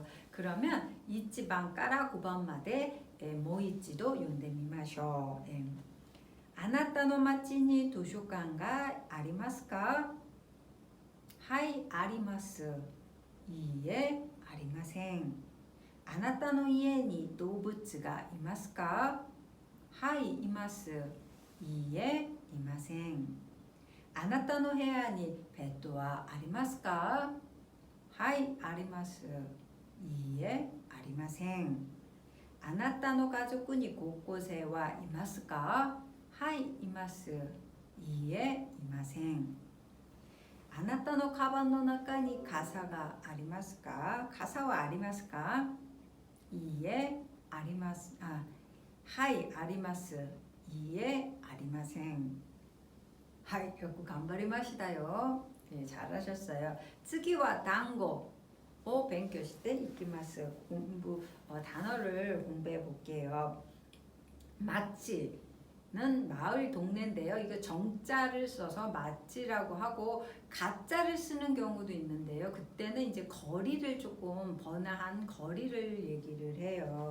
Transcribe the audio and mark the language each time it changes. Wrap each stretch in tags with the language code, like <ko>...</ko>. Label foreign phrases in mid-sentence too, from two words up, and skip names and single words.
<ja>그러면 一番から9番までもう一度読んでみましょう. あなたの町に図書館がありますか? はい、あります。いいえ、ありません. 아나타노 家に動物がいますか? はい、います。いいえ、いません. 아나타노 部屋にペットはありますか? はい、あります。いいえ、ありません. あなたの家族に高校生はいますか? はい、います。いいえ、いません. あなたのカバンの中に傘がありますか? 傘はありますか? いいえ、あります。はい、あります。いいえ、ありません。はい、よく頑張りましたよ。잘하셨어요. 次は単語を勉強していきます.</ja> <ko>단어를 공부해 볼게요. 마치는 마을 동네인데요. 이거 정자를 써서 마치라고 하고 가자를 쓰는 경우도 있는데요. 그때는 이제 거리를 조금 번화한 거리를 얘기를 해요.</ko>